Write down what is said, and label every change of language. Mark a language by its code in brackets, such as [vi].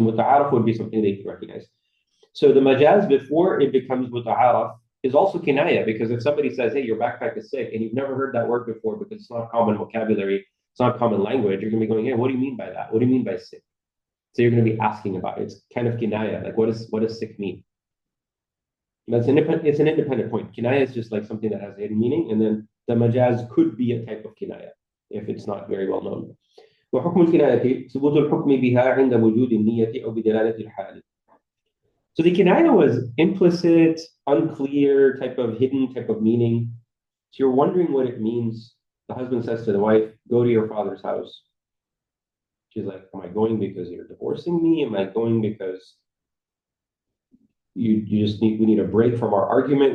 [en] So muta'araf would be something that you can recognize. So the majaz before it becomes muta'araf is also kinaya, because if somebody says, hey, your backpack is sick, and you've never heard that word before because it's not common vocabulary, it's not common language, you're going to be going, hey, what do you mean by that? What do you mean by sick? So you're going to be asking about it. It's kind of kinaya, like what does sick mean? It's an independent point. Kinaya is just like something that has a hidden meaning, and then the majaz could be a type of kinaya if it's not very well known. [ar] وحكم الكناية ثبوت الحكم بها عند وجود النية أو بدلالة الحال. [en] So the kinaya was implicit, unclear, type of hidden type of meaning. So you're wondering what it means. The husband says to the wife, go to your father's house. She's like, am I going because you're divorcing me? Am I going because we need a break from our argument?